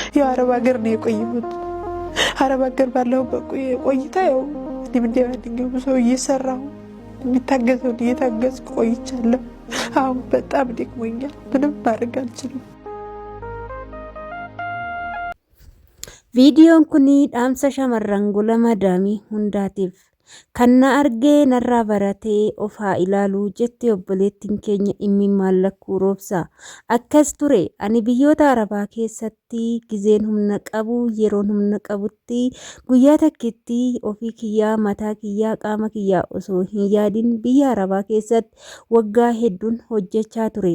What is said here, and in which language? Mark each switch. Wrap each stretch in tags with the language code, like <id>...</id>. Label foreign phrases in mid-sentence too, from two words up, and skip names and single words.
<am>እዚሁ አረብ ሀገር ነው የቆየሁት። አረብ ሀገር ባለሁበት ቆይታ ያው እኔም እንደ ማንኛውም ሰው እየሰራሁ የሚታገዘውን እየታገዝኩ ቆይቻለሁ። አሁን በጣም ደክሞኛል። ምንም ማድረግ አልችልም።</am> <om>Viidiyoon kun dhaamsa shamarran gola madaamii hundaatiif kan na argee narraa baratee of haa ilaaluu jetti obboleettiin keenya Immi Mallakkuu Roobsaa. Akkas ture ani biyyoota Arabaa keessatti gizeen humna qabu yeroon humna qabutti guyyaa takkitti ofii kiyyaa mataa kiyyaa qaama kiyyaa osoo hin yaadin biyya Arabaa keessatti waggaa hedduun hojjechaa ture.</om>